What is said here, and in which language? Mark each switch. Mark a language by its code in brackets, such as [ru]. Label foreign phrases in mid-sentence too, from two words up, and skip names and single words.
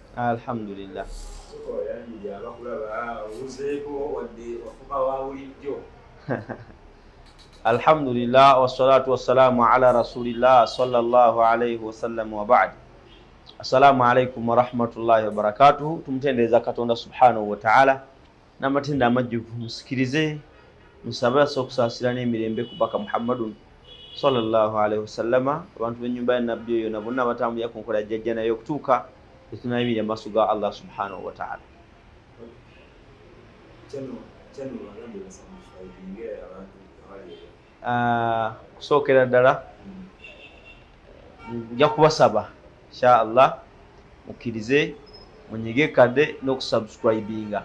[ar] Alhamdulillah. الحمد لله والصلاة والسلام على رسول الله صلى الله عليه وسلم وبعد. السلام عليكم ورحمة الله وبركاته. [lg] Tumtendereza Katonda [ar] سبحانه وتعالى [lg] n'amatenda amajjuvu, musikirize musaba sokusasira n'emirembe kubaka Muhammadun [ar] صلى الله عليه وسلم, [lg] abantu b'ennyumba ya nabbi oyo na bonna batambulira ku nkola jjajja nayo okutuuka etunayimira amaaso ga Allah [ar] سبحانه وتعالى. [lg] Kusookera ddala nja kubasaba [ar] إن شاء الله [lg] mukkirize munyige kadde n'okusubscribinga.